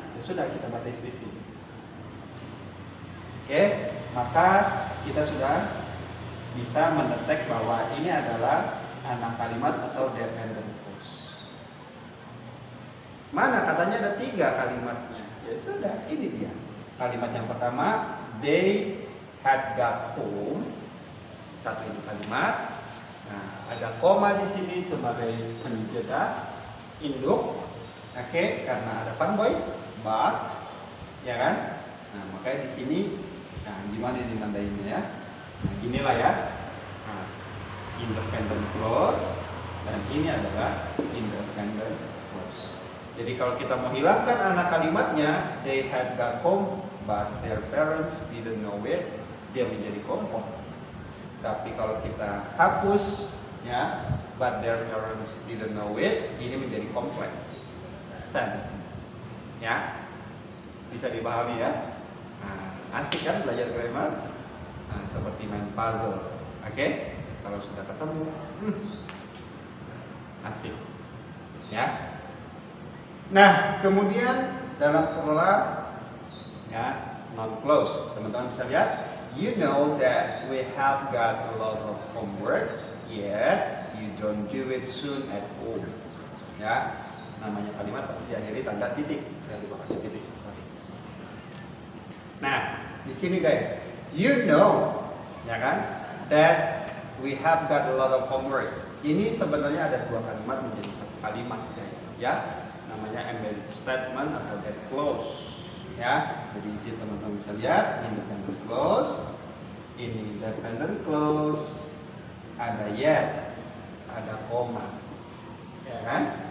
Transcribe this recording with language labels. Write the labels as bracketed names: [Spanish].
[Indonesian] Ya sudah, kita batis di sini. Oke, maka kita sudah bisa mendetek bahwa ini adalah anak kalimat atau dependent clause. Mana katanya ada 3 kalimatnya? Ya sudah, ini dia. Kalimat yang pertama, [English] they had got home. [Indonesian] Satu ini kalimat. Nah, ada koma di sini sebagai penjeda induk. Oke, karena ada fun voice, but, ya kan? Nah, makanya di sini, nah, gimana ini tandainya, ya? Nah, inilah, ya. Nah, independent clause, dan ini adalah independent clause. Jadi kalau kita mau hilangkan anak kalimatnya, [English] they had got home but their parents didn't know it, [Indonesian] dia menjadi kompon. Tapi kalau kita hapus, ya, [English] but their parents didn't know it, [Indonesian] ini menjadi kompleks sentence, ya. Bisa dipahami, ya. Nah, asik kan belajar grammar? Nah, seperti main puzzle, oke? Kalau sudah ketemu, asik, ya. Nah, kemudian dalam pola, ya, non clause, teman-teman bisa lihat, [English] you know that we have got a lot of homeworks, yet you don't do it soon at home. [Indonesian] Ya, namanya kalimat pasti diakhiri tanda titik. Saya lupa kasih titik. [English] Sorry. [Indonesian] Nah, di sini [English] guys, you know, [Indonesian] ya kan, [English] that we have got a lot of homework. [Indonesian] Ini sebenarnya ada 2 kalimat menjadi 1 kalimat, guys, ya. Namanya embedded statement atau that clause, ya. Jadi di sini teman-teman bisa lihat independent clause, ini dependent clause, ada yet, ada koma, ya kan?